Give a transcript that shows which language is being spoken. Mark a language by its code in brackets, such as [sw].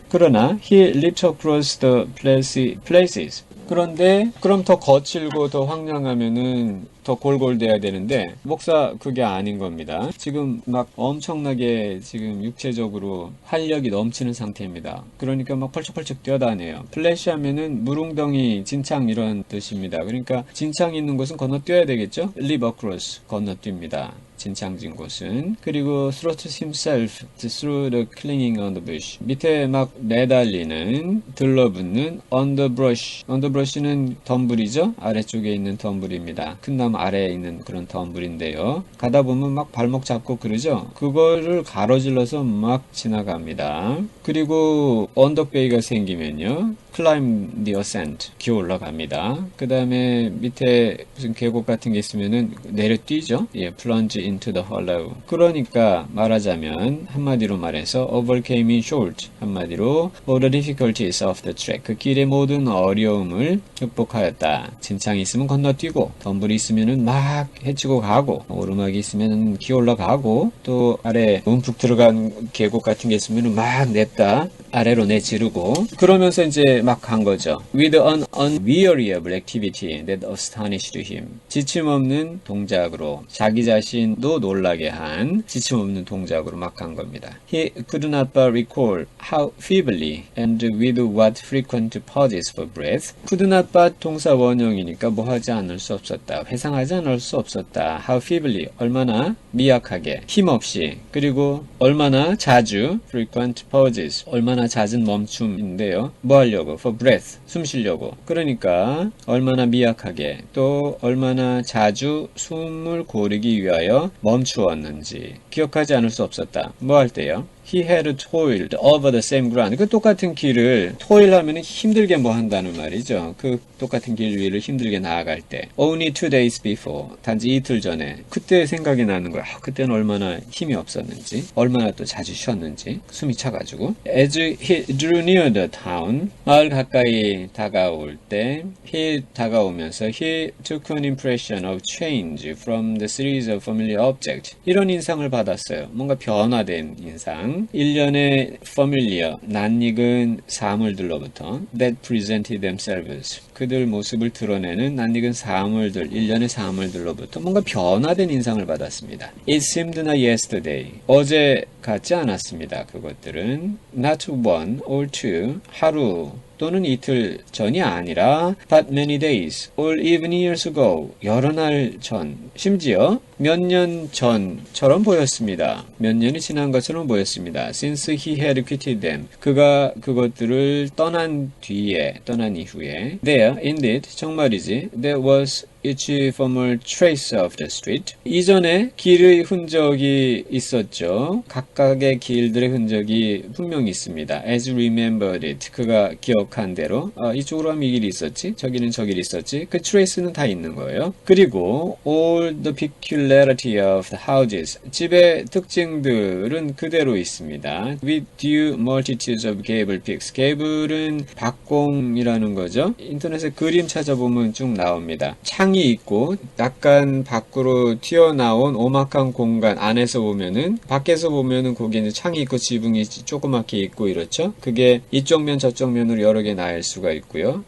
[ko] 그러나 [en] he leaped across the places. [ko] 그런데 그럼 더 거칠고 더 황량하면은 더 골골돼야 되는데 목사 그게 아닌 겁니다. 지금 막 엄청나게 지금 육체적으로 활력이 넘치는 상태입니다. 그러니까 막 펄쩍펄쩍 뛰어다녀요. 플래시 하면은 무릉덩이, 진창 이런 뜻입니다. 그러니까 진창이 있는 곳은 건너뛰어야 되겠죠? [en] leap across 건너뜁니다. [ko] 진창진 곳은. 그리고 [en] thrust himself through the clinging underbrush. [ko] 밑에 막 매달리는, 들러붙는 underbrush. underbrush는 덤불이죠? 아래쪽에 있는 덤불입니다. 큰 나무 아래에 있는 그런 덤불인데요. 가다 보면 막 발목 잡고 그러죠? 그거를 가로질러서 막 지나갑니다. 그리고 언덕베이가 생기면요. [en] climb the ascent. 기어 올라갑니다. [ko] 그 다음에 밑에 무슨 계곡 같은 게 있으면은 내려 뛰죠? [en] 예, plunge into the hollow. [ko] 그러니까 말하자면 한마디로 말해서 [en] overcame in short. [ko] 한마디로 [en] all the difficulties of the trek. [ko] 그 길의 모든 어려움을 극복하였다. 진창이 있으면 건너뛰고 덤불이 있으면은 막 헤치고 가고 오르막이 있으면은 기어 올라가고 또 아래 움푹 들어간 계곡 같은 게 있으면은 막 냅다 아래로 내지르고 그러면서 이제 막 간 거죠. [en] With an unweariable activity that astonished him. [ko] 지침 없는 동작으로 자기 자신도 놀라게 한 지침 없는 동작으로 막 간 겁니다. [en] He could not but recall how feebly and with what frequent pauses for breath. could not but [ko] 동사 원형이니까 뭐 하지 않을 수 없었다. 회상하지 않을 수 없었다. [en] How feebly [ko] 얼마나 미약하게 힘없이 그리고 얼마나 자주 [en] frequent pauses [ko] 얼마나 잦은 멈춤인데요. 뭐 하려고? [en] for breath [ko] 숨 쉬려고. 그러니까 얼마나 미약하게 또 얼마나 자주 숨을 고르기 위하여 멈추었는지 기억하지 않을 수 없었다. 뭐 할 때요? [en] He had toiled over the same ground. [ko] 그 똑같은 길을 toil 하면 힘들게 뭐 한다는 말이죠. 그 똑같은 길 위를 힘들게 나아갈 때. [en] Only 2 days before. [ko] 단지 이틀 전에. 그때 생각이 나는 거야. 그때는 얼마나 힘이 없었는지, 얼마나 또 자주 쉬었는지, 숨이 차가지고. [en] As he drew near the town. [ko] 마을 가까이 다가올 때, [en] he 다가오면서 he took an impression of change from the series of familiar objects. [ko] 이런 인상을 받았어요. 뭔가 변화된 인상. 일련의 familiar, 낯익은 사물들로부터 [en] that presented themselves. [ko] 그들 모습을 드러내는 낯익은 사물들, 일련의 사물들로부터 뭔가 변화된 인상을 받았습니다. [en] It seemed not yesterday. [ko] 어제 같지 않았습니다. 그것들은 [en] not one or two, [ko] 하루 또는 이틀 전이 아니라 [en] but many days or even years ago, [ko] 여러 날 전, 심지어 몇 년 전처럼 보였습니다. 몇 년이 지난 것처럼 보였습니다. [en] Since he had quitted them, [ko] 그가 그것들을 떠난 이후에 [en] There, indeed, [ko] 정말이지, [en] there was each former trace of the street. [ko] 이전에 길의 흔적이 있었죠. 각각의 길들의 흔적이 분명히 있습니다. [en] As remembered it. [ko] 그가 기억한 대로 이쪽으로 하면 이 길이 있었지, 저기는 저 길이 있었지. 그 trace는 다 있는 거예요. 그리고 [en] all the peculiarity of the houses. [ko] 집의 특징들은 그대로 있습니다. [en] With due multitudes of gable peaks. [ko] gable은 박공이라는 거죠. 인터넷에 그림 찾아보면 쭉 나옵니다. 창이 있고 약간 밖으로 튀어나온 오막한 공간 안에서 보면은 밖에서 보면은 거기에 이제 창이 있고 지붕이 조그맣게 있고 이렇죠. 그게 이쪽 면 저쪽 면으로 여러 개 나일 수가 있고요.